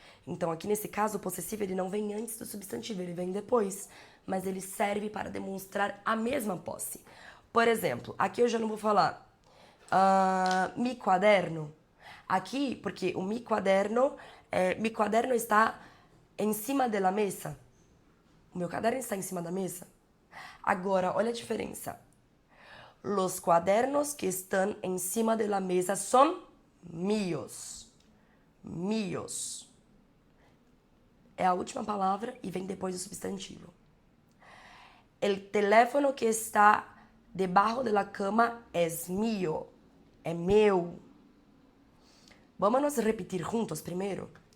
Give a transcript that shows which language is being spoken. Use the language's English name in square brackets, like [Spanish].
[Portuguese] Então aqui nesse caso o possessivo ele não vem antes do substantivo, ele vem depois, mas ele serve para demonstrar a mesma posse. Por exemplo, aqui eu já não vou falar mi quaderno. Aqui, porque o mi quaderno está em cima da mesa. O meu caderno está em cima da mesa. Agora, olha a diferença. [Spanish] Los cuadernos que están en cima de la mesa son míos. Míos. [Portuguese] É a última palavra e vem depois do substantivo. [Spanish] El teléfono que está debajo de la cama es mío. [Portuguese] É meu. Vamos repetir juntos primeiro.